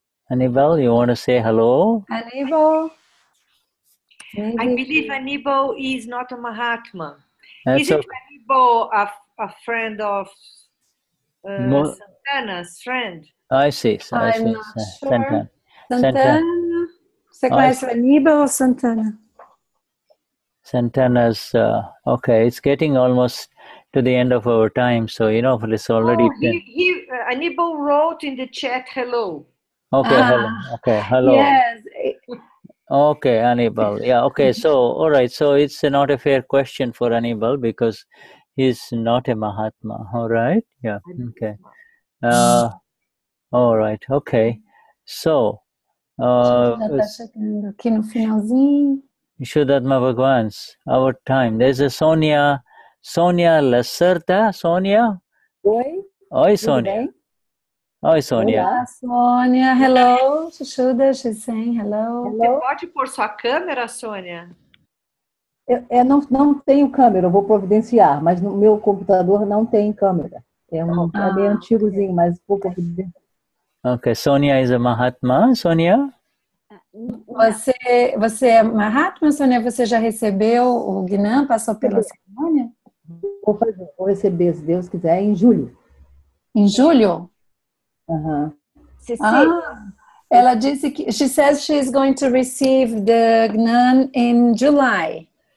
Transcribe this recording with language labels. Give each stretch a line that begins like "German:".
English: Anibal, you want to say hello? Anibal. I believe Anibal is not a Mahatma. That's Isn't Anibal a friend of Santana's friend? I see. I'm not sure. Santana.
Portuguese: Você conhece o Aníbal ou Santana?
English: Santana's, okay, it's getting almost to the end of our time, so it's already... Anibal wrote in the chat, hello. Okay, hello. Yes. Okay, Anibal. Yeah, okay, so, all right, so it's not a fair question for Anibal because he's not a Mahatma, all right? Yeah, okay. All right, okay. So,
Portuguese: já está chegando aqui no finalzinho.
English: Vishuddhatma Bhagwan's, our time. There's a Sonia Lacerda. Sonia?
Portuguese: Oi, Sonia. Oi, Sonia. Olá, Sônia.
English: Hello, Shuddha, she's saying hello.
Portuguese: Você pode pôr sua câmera, Sônia? Eu não tenho câmera, eu vou providenciar, mas no meu computador não tem câmera. É meio antigozinho, mas vou providenciar.
English: Okay, Sonia is a Mahatma. Sonia?
Portuguese: Você é Mahatma, Sônia? Você já recebeu o Gnan? Passou pela cerimônia? Vou receber, se Deus quiser, em julho. Em julho? Ela disse que
English: she says she's going to receive the Gnan in July.